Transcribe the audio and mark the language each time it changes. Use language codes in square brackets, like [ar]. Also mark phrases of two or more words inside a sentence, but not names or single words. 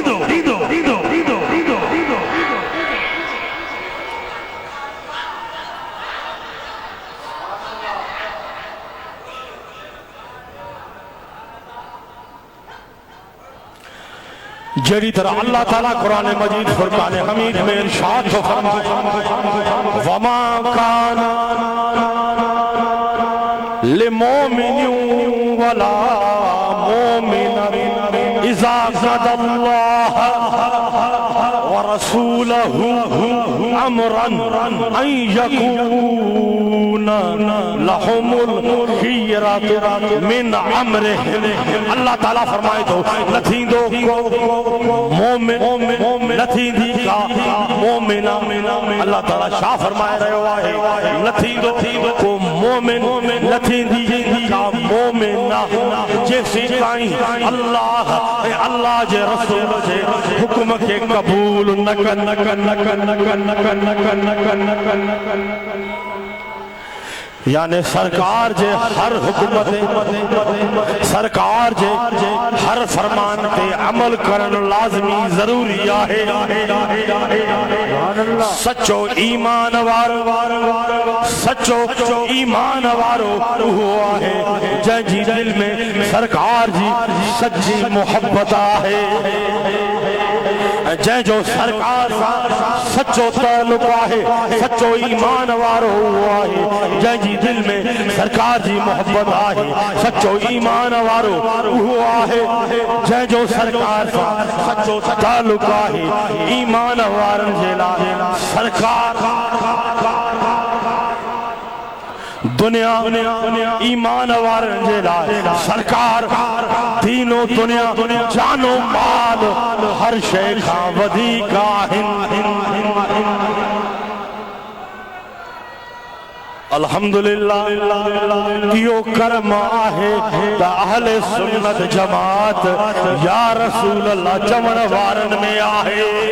[sd] جڑی طرح اللہ تعالیٰ قرآن مجید فرقان حمید میں ارشاد کو فرمائے [ar] وما کان لمومن ولا مومن اذا قضى الله ورسوله امرا ان يكون لهم الخيرة من امرهم [sd] اللہ تعالیٰ فرمائے تو نتھیں دو کو مومن نتھیں دی کا مومن اللہ تعالیٰ شاہ فرمائے رہے ہوئے نتھیں دو کو مومن نتھیں دی کا مومن جیسی کائیں اللہ جے رسول جے حکم کے قبول نکن یعنی سرکار جے ہر حکومت سرکار جے ہر فرمان تے عمل کرن لازمی ضروری آہے سچو ایمان وارو سچو ایمان وارو وہ آہے جن جی دل میں سرکار جی سچی محبت آہے جن جو سرکار سچو تعلق آہے سچو ایمان وارو آہے جن جی دل میں سرکار جی محبت آہے سچو ایمان وارو آہے جن جو سرکار سچو تعلق آہے ایمان وارن جیلا سرکار دنیا ایمان وارن جیلا سرکار دین و دنیا جان و مال ہر شے کھا ودی کا الحمدللہ کیوں کرم آہے تا اہل سنت جماعت [ar] یا رسول اللہ [sd] چمن وارن میں آہے